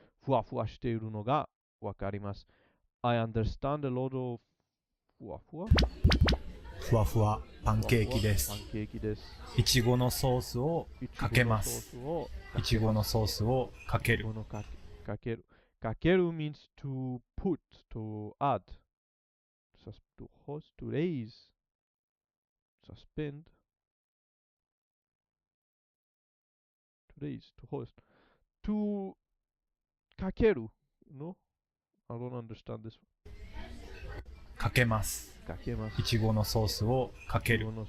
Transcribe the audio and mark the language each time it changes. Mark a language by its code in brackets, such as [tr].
[ja] ふわふわしているのがわかります。 [en] I understand a lot of ふわふわ [ja] ふわふわパンケーキです。いちごのソースをかけます。いちごのソースをかける。 [en] かける means to put, to add, to host, to raise, suspend, to raise, to host, to かける No? I don't understand this. [ja] かけます。いちごのソースをかける。